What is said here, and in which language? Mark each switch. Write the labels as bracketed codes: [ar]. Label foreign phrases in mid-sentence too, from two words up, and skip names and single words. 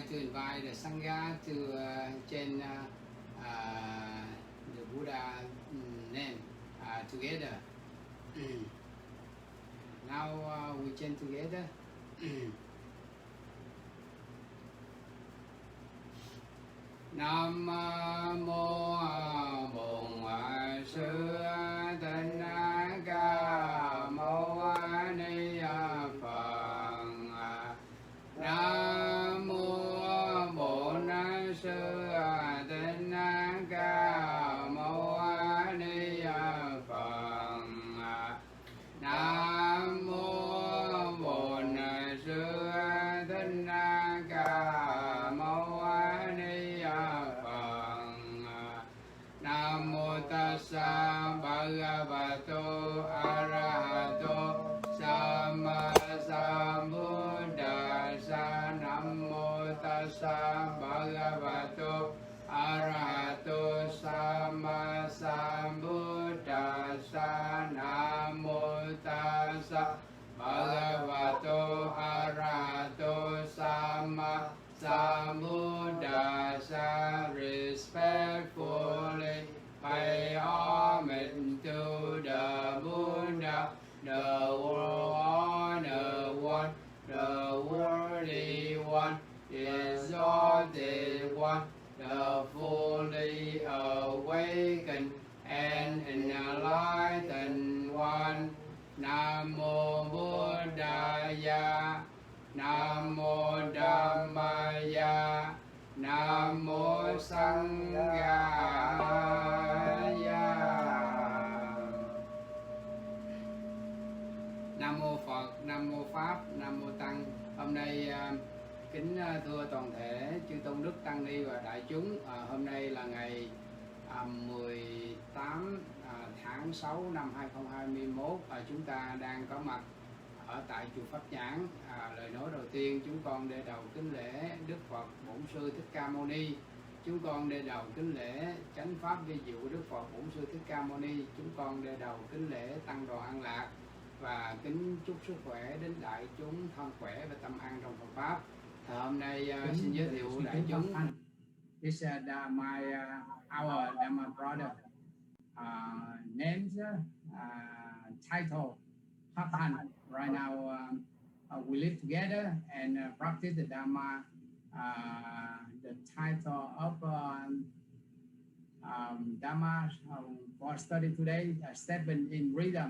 [en] invite the Sangha to chant the Buddha name together. Now we chant together. [vi] Nam mô Bổn Sư Thích Ca Mâu Ni Phật. Nam mô Bổn Sư Thích Ca Mâu Ni Phật. Nam mô Bổn Sư Thích Ca Mâu Ni Phật. Nam mô [pi] Tassa Bhagavato Arahato Samma Sambuddhassa. [vi] Nam mô [pi] Tassa Bhagavato Arahato Samma Sambuddhassa. [vi] Nam mô [pi] Tassa Bhagavato Arahato Samma Sambuddhassa. [en] Respectfully pay homage to the Buddha, the Honored One, the Worthy One, the Exalted One, the fully awakened and enlightened One. [vi] Nam mô Buddhaya, Nam mô Dhammaya, Nam mô Sanghaya. Nam mô Phật, Nam mô Pháp, Nam mô Tăng. Hôm nay kính thưa toàn thể chư tôn đức tăng ni và đại chúng, hôm nay là ngày 18 tháng 6 năm 2021 và chúng ta đang có mặt ở tại chùa Pháp Nhãn. Lời nói đầu tiên chúng con để đầu kính lễ Đức Phật Bổn Sư Thích Ca Mâu Ni. Chúng con để đầu kính lễ Chánh Pháp Vi Diệu Đức Phật Bổn Sư Thích Ca Mâu Ni. Chúng con để đầu kính lễ Tăng đoàn An Lạc và kính chúc sức khỏe đến đại chúng thân khỏe và tâm an trong Phật Pháp. Hôm nay xin giới thiệu đại chúng. [en] This is our Dharma brother. Names, title, Thanh. Right now, we live together and practice the Dharma. The title of Dharma for study today, Stepping in Rhythm.